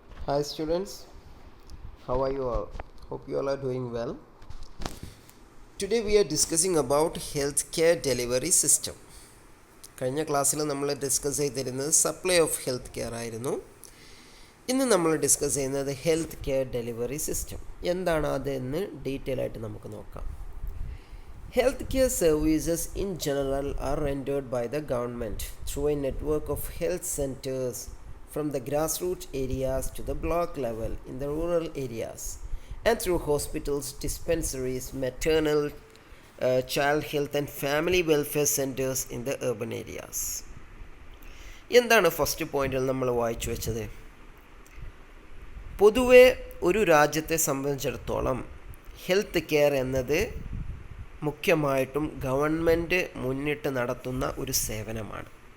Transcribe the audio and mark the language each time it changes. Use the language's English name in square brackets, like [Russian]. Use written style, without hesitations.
[English] Hi students, how are you all? Hope you all are doing well. Today we are discussing about healthcare delivery system. [Malayalam] കഴിഞ്ഞ ക്ലാസ്സിൽ നമ്മൾ discuss ചെയ്തിരുന്നത് supply of health care ആയിരുന്നു. ഇന്ന് നമ്മൾ discuss ചെയ്യുന്നത് health care delivery system. എന്താണ് അതെന്ന് ഡീറ്റെയിൽ ആയിട്ട് നമുക്ക് നോക്കാം. [English] Health care services in general are rendered by the government through a network of health centers from the grassroots areas to the block level in the rural areas, and through hospitals, dispensaries, maternal, child health and family welfare centers in the urban areas. [Malayalam] എന്താണ് first പോയിന്റിൽ നമ്മൾ വായിച്ചു വെച്ചത്? പൊതുവെ ഒരു രാജ്യത്തെ സംബന്ധിച്ചിടത്തോളം health care എന്നത് മുഖ്യമായിട്ടും ഗവൺമെൻറ് മുന്നിട്ട് നടത്തുന്ന ഒരു സേവനമാണ്.